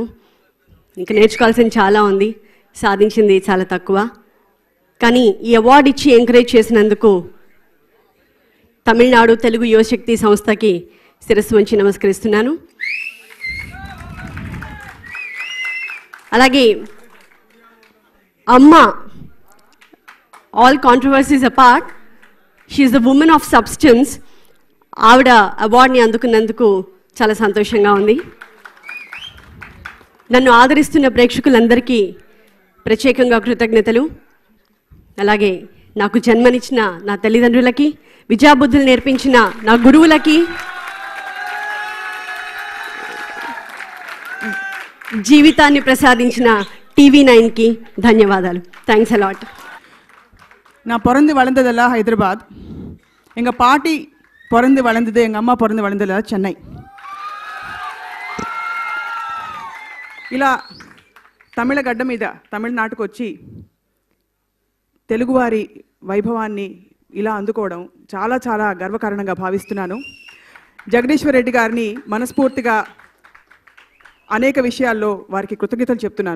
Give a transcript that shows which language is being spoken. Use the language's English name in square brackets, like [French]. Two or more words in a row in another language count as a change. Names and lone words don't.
[Telugu] ఇంకా నేర్చుకోవాల్సింది చాలా ఉంది, సాధించింది చాలా తక్కువ. కానీ ఈ అవార్డు ఇచ్చి ఎంకరేజ్ చేసినందుకు తమిళనాడు తెలుగు యువశక్తి సంస్థకి శిరస్సు వంచి నమస్కరిస్తున్నాను. అలాగే అమ్మ, [English] All controversies apart, she is the woman of substance. [Telugu] ఆవిడ అవార్డుని అందుకున్నందుకు చాలా సంతోషంగా ఉంది. నన్ను ఆదరిస్తున్న ప్రేక్షకులందరికీ ప్రత్యేకంగా కృతజ్ఞతలు. అలాగే నాకు జన్మనిచ్చిన నా తల్లిదండ్రులకి, విద్యాబుద్ధులు నేర్పించిన నా గురువులకి, జీవితాన్ని ప్రసాదించిన TV9కి ధన్యవాదాలు. [English] Thanks a lot. [Tamil] நான் பிறந்து வளர்ந்ததெல்லாம் ஹைதராபாத். எங்கள் பாட்டி பிறந்து வளர்ந்தது, எங்கள் அம்மா பிறந்து வளர்ந்ததெல்லாம் சென்னை. [Telugu] ఇలా తమిళ గడ్డ మీద తమిళనాడుకు వచ్చి తెలుగువారి వైభవాన్ని ఇలా అందుకోవడం చాలా చాలా గర్వకారణంగా భావిస్తున్నాను. జగదీశ్వర్ రెడ్డి గారిని మనస్ఫూర్తిగా అనేక విషయాల్లో వారికి కృతజ్ఞతలు చెప్తున్నాను.